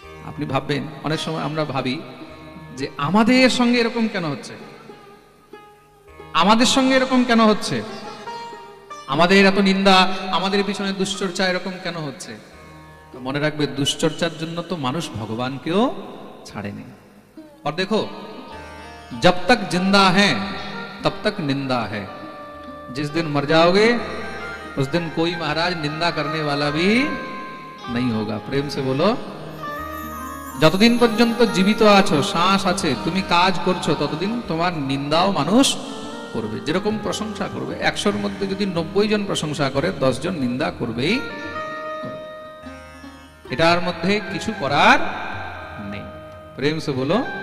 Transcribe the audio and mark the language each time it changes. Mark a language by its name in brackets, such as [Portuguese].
[Bangla] আপনি ভাববেন, অনেক সময় আমরা ভাবি যে আমাদের সঙ্গে এরকম কেন হচ্ছে, আমাদের সঙ্গে এরকম কেন হচ্ছে, আমাদের এত নিন্দা, আমাদের পিছনে দুশ্চর্চা এরকম কেন হচ্ছে। তো মনে রাখবে, দুশ্চর্চার জন্য তো মানুষ ভগবানকেও ছাড়েনি। [Hindi] और देखो जब तक जिंदा हैं तब तक निंदा है, जिस दिन मर जाओगे उस दिन कोई महाराज निंदा करने वाला भी नहीं होगा। प्रेम से बोलो। [Bangla] যতদিন পর্যন্ত জীবিত আছো, শ্বাস আছে, তুমি কাজ করছো, ততদিন তোমার নিন্দাও মানুষ করবে। যেরকম প্রশংসা করবে, 100-র মধ্যে যদি 90 জন প্রশংসা করে, 10 জন নিন্দা করবেই। এটার মধ্যে কিছু করার নেই। [Hindi] প্রেম সে বলো।